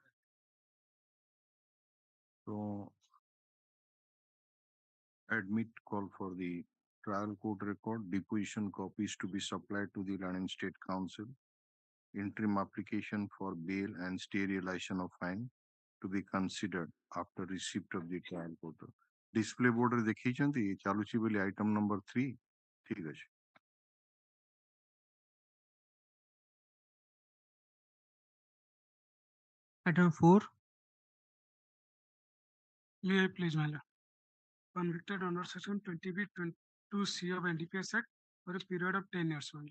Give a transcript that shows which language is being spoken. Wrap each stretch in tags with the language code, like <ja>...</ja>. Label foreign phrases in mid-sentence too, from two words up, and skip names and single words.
<en>So admit call for the trial court record, deposition copies to be supplied to the Learning State Council, interim application for bail and stay realization of fine to be considered after receipt of the trial court. Display board</en> <or>ରେ ଦେଖିଛନ୍ତି ଚାଲୁଛି ବୋଲି</or> <en>item number 3</en> <or>ठीक ଅଛି.</or> <en>Item 4. May I please, my lord. Convicted under section 20B 22C of NDPS Act for a period of 10 years only.</en>